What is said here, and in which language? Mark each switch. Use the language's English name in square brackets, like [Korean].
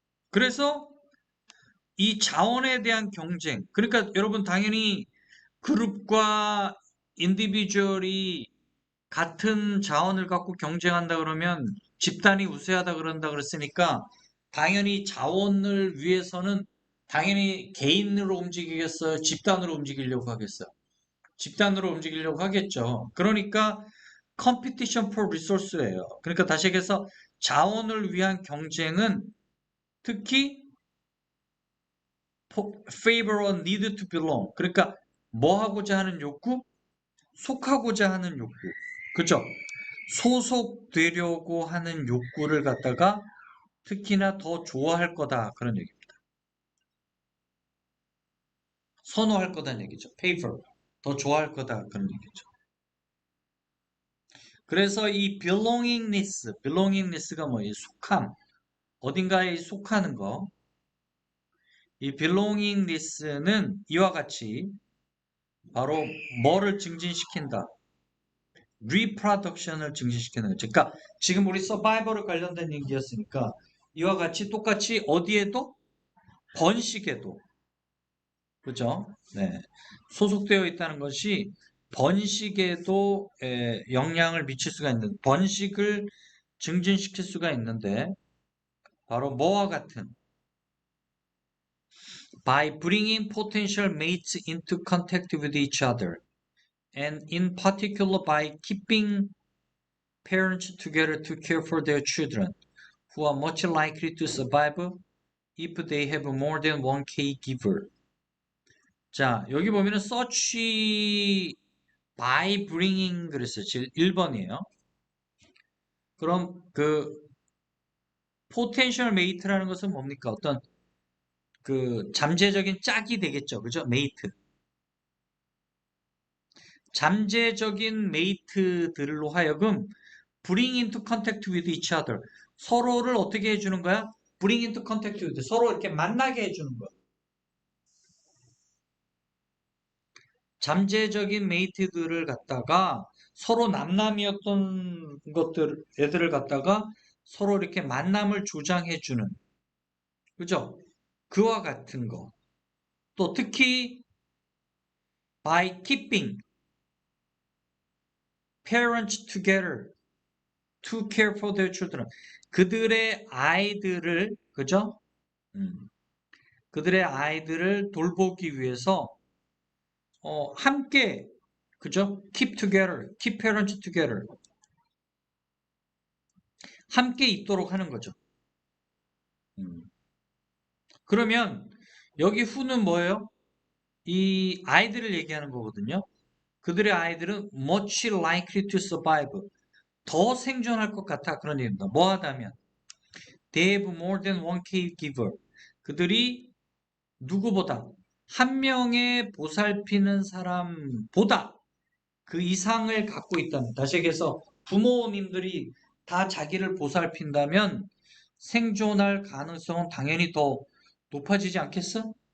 [Korean] 그래서 이 자원에 대한 경쟁, 그러니까 여러분 당연히 그룹과 인디비주얼이 같은 자원을 갖고 경쟁한다 그러면 집단이 우세하다 그런다 그랬으니까 당연히 자원을 위해서는 당연히 개인으로 움직이겠어요? 집단으로 움직이려고 하겠어요? 집단으로 움직이려고 하겠죠. 그러니까 [English] competition for resource예요. [Korean] 그러니까 다시 얘기해서 자원을 위한 경쟁은 특히 [English] favor or need to belong. [Korean] 그러니까 뭐 하고자 하는 욕구? 속하고자 하는 욕구. 그죠? 소속되려고 하는 욕구를 갖다가 특히나 더 좋아할 거다. 그런 얘기입니다. 선호할 거다는 얘기죠. favor. 더 좋아할 거다. 그런 얘기죠. 그래서 이 belongingness가 뭐예요? 속함. 어딘가에 속하는 거. 이 belongingness는 이와 같이 바로 뭐를 증진시킨다? reproduction을 증진시키는 거죠. 그러니까 지금 우리 서바이벌에 관련된 얘기였으니까 이와 같이 똑같이 어디에도? 번식에도. 그죠? 네. 소속되어 있다는 것이 번식에도 영향을 미칠 수가 있는, 번식을 증진시킬 수가 있는데, 바로 뭐와 같은, [English] by bringing potential mates into contact with each other, and in particular by keeping parents together to care for their children, who are much likely to survive if they have more than one caregiver. [Korean] 자, 여기 보면은 [English] search by bringing [Korean] 그랬어요. 1번이에요. 그럼 그 potential mate라는 것은 뭡니까? 어떤 그 잠재적인 짝이 되겠죠. 그죠? mate. 잠재적인 mate들로 하여금 [English] bring into contact with each other. [Korean] 서로를 어떻게 해주는 거야? [English] bring into contact with. [Korean] 서로 이렇게 만나게 해주는 거야. 잠재적인 메이트들을 갖다가 서로 남남이었던 애들을 갖다가 서로 이렇게 만남을 조장해주는, 그죠? 그와 같은 거. 또 특히 [English] by keeping parents together to care for their children. [Korean] 그들의 아이들을, 그죠? 그들의 아이들을 돌보기 위해서 함께, 그죠? [English] keep together, keep parents together. [Korean] 함께 있도록 하는 거죠. 그러면 여기 who는 뭐예요? 이 아이들을 얘기하는 거거든요. 그들의 아이들은 [English] much likely to survive. [Korean] 더 생존할 것 같아. 그런 얘기입니다. 뭐 하다면 [English] they have more than one caregiver. [Korean] 그들이 누구보다 한 명의 보살피는 사람보다 그 이상을 갖고 있다면, 다시 얘기해서 부모님들이 다 자기를 보살핀다면 생존할 가능성은 당연히 더 높아지지 않겠어?